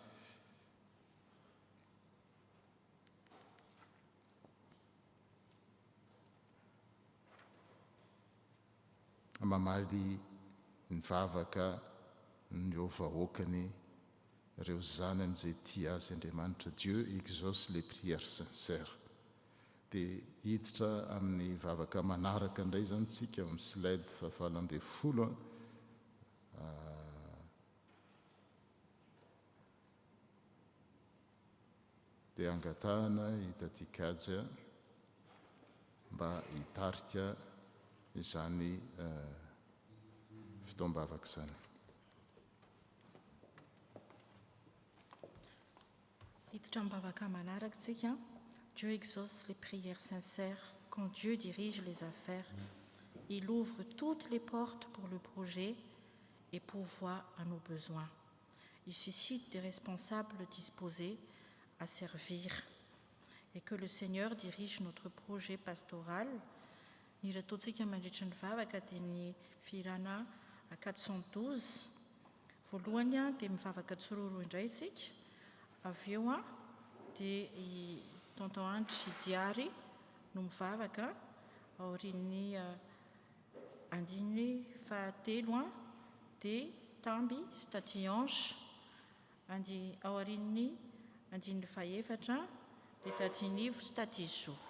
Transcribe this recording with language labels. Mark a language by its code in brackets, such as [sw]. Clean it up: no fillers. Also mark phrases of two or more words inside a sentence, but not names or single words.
[mg] Mamaly ny vavaka ny vahoakany ireo zanany izay tia azy Andriamanitra. [fr] Dieu exauce les prières sincères. [mg] Dia hiditra amin'ny vavaka manaraka indray zany tsika amin'ny slide fa 20, dia angatahana hitatikajy mba hitarika izany fitaom-bavaka izany. Hiditra mibavaka manaraka tsika. [fr] Dieu exauce les prières sincères quand Dieu dirige les affaires. Il ouvre toutes les portes pour le projet et pourvoit à nos besoins. Il suscite des responsables disposés à servir. Et que le Seigneur dirige notre projet pastoral. [mg] Ny rataontsika mandritra ny vavaka dia ny firana 412. Voalohany dia mivavaka tsororo indray isika. Avy eo dia tonton Andry Diary no mivavaka aorian'ny andiny fahatelo dia Tamby sy Tati Ange aorian'ny andiny fahaefatra dia Tati Nivo sy Tati Zo.